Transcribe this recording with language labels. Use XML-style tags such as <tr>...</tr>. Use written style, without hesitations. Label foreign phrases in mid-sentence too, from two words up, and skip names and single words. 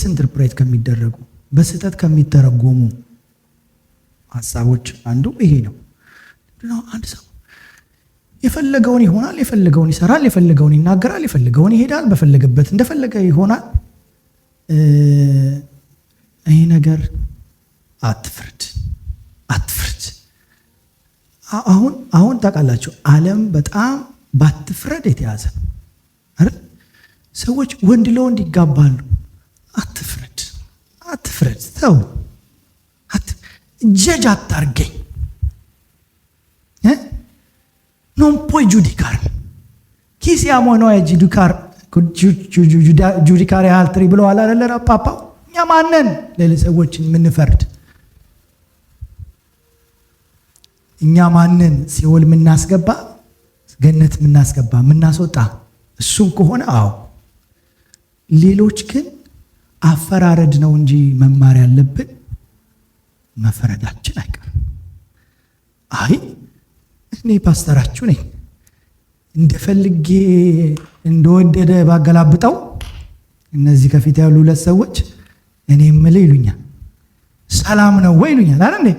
<am>ኢንተርፕሬት ከሚደረጉ በስህተት ከሚተረጎሙ ሀሳቦች አንዱ ይሄ ነው። አንድ ሰው የፈለገውን ይሆናል፣ የፈለገውን ይሰራል፣ የፈለገውን ይናገራል፣ የፈለገውን ይሄዳል፣ በፈለገበት እንደፈለገ ይሆናል። ይህ ነገር አትፍረድ። አሁን ታውቃላችሁ ዓለም በጣም ባትፍረድ የተያዘ አይደል? ሰዎች ወንድ ለወንድ ይጋባሉ። አትፍረድ፣ ተው፣ ጀጅ አታርገኝ።</am> <it>non puoi giudicare. Chi siamo noi a giudicare altri</it> <am>ብለዋል አይደል ፓፓው? እኛ ማነን ለሰዎችን የምንፈርድ? እኛ ማነን ሲኦል የምናስገባ ገነት የምናስገባ የምናስወጣ? እሱም ከሆነ አዎ። ሌሎች ግን አፈራረድ ነው እንጂ መማር ያለብን መፈረዳችን አይቀርም። አይ እኔ ፓስተራችሁ ነኝ እንደፈልጌ እንደወደደ ባገላብጠው እነዚህ ከፊት ያሉ ሁለት ሰዎች እኔ የምልህ ይሉኛል፣ ሰላም ነው ወይ ይሉኛል አይደል እንዴ?</am>